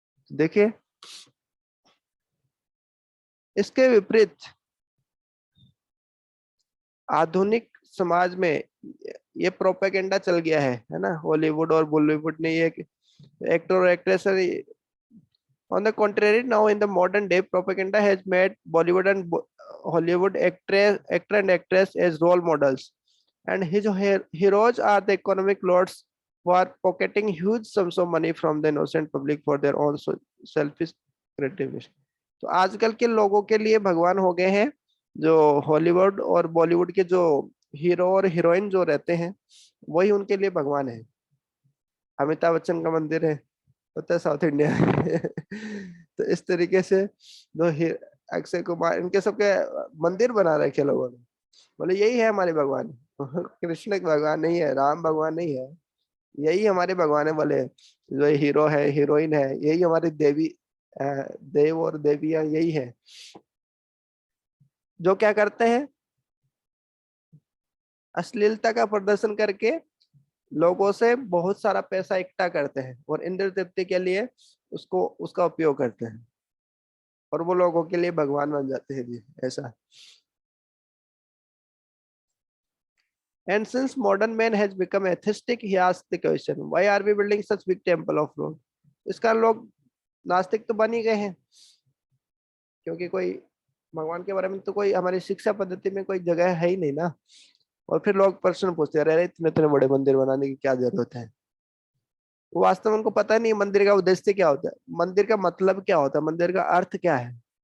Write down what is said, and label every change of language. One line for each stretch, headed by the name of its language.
Hindi: देखिए इसके विपरीत आधुनिक समाज में ये प्रोपेगेंडा चल गया है ना, हॉलीवुड और बॉलीवुड ने ये एक्टर और actress.
English: On the contrary, now in the modern day, propaganda has made Bollywood and Hollywood actor and actress as role models, and his heroes are the economic lords who are pocketing huge sums of money from the innocent public for their own selfish gratification.
Hindi: तो आजकल के लोगों के लिए भगवान हो गए हैं जो हॉलीवुड और बॉलीवुड के जो हीरो और हीरोइन जो रहते हैं, वही उनके लिए भगवान है। अमिताभ बच्चन का मंदिर है, होता है साउथ इंडिया में। तो इस तरीके से जो अक्षय कुमार, इनके सबके मंदिर बना रखे लोगों ने, बोले यही है हमारे भगवान। कृष्ण भगवान नहीं है, राम भगवान नहीं है, यही हमारे भगवान है। बोले जो हीरो है, हीरोइन है, यही हमारी देवी, देव और देवियां यही है, जो क्या करते हैं, अश्लीलता का प्रदर्शन करके लोगों से बहुत सारा पैसा इकट्ठा करते हैं और इंद्र तृप्ति के लिए उसका उपयोग करते हैं, और वो लोगों के लिए भगवान बन जाते हैं जी, ऐसा।
English: And since modern man has become atheistic, he asked the question, why are we building such big temple of Lord?
Hindi: इस कारण लोग नास्तिक तो बन ही गए हैं, क्योंकि कोई भगवान के बारे में तो कोई हमारी शिक्षा पद्धति में कोई जगह है ही नहीं ना। और फिर लोग प्रश्न पूछते हैं, अरे इतने इतने बड़े मंदिर बनाने की क्या जरूरत है। वो वास्तव में उनको पता नहीं मंदिर का उद्देश्य क्या होता है, मंदिर का मतलब क्या होता है, मंदिर का अर्थ क्या है।